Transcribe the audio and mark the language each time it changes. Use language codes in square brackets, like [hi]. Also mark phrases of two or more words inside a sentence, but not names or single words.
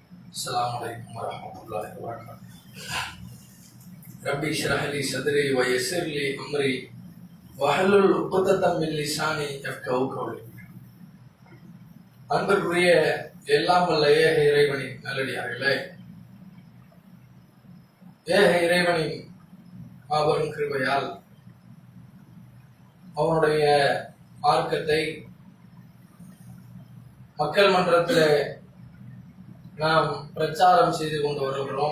[ar] السلام عليكم ورحمة الله وبركاته. ربي اشرح لي صدري ويسر لي أمري واحلل عقدة من لساني يفقهوا قولي. [ta] அன்பிற்குரிய எல்லாம் வல்ல ஏக இறைவனின் நல்லடியார்களே, ஏக இறைவனின் மாபெரும் கிருபையால் அவனுடைய மார்க்கத்தை மக்கள் மன்றத்தில் நாம் பிரச்சாரம் செய்து கொண்டு வருகிறோம்.